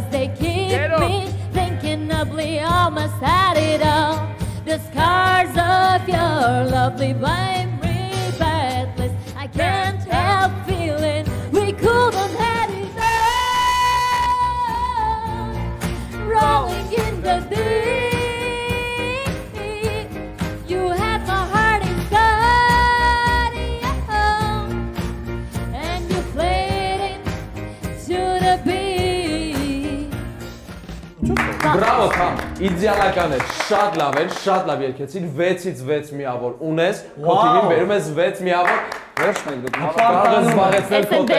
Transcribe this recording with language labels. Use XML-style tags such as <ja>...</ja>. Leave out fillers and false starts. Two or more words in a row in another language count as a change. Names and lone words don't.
<en>They keep me thinking ugly, almost had it all. The scars of your love leave me breathless. I can't help feeling we couldn't have it all. Rolling in the deep.</en> <hy>Բրավո Թամ, իդեալական է, շատ լավ էր, շատ լավ երգեցիր, 6-ից 6 միավոր ունես, քո թիմին բերում ես 6 միավոր, վերջն եք դուք, կարող ես զբաղեցնել քո տեղը։</hy>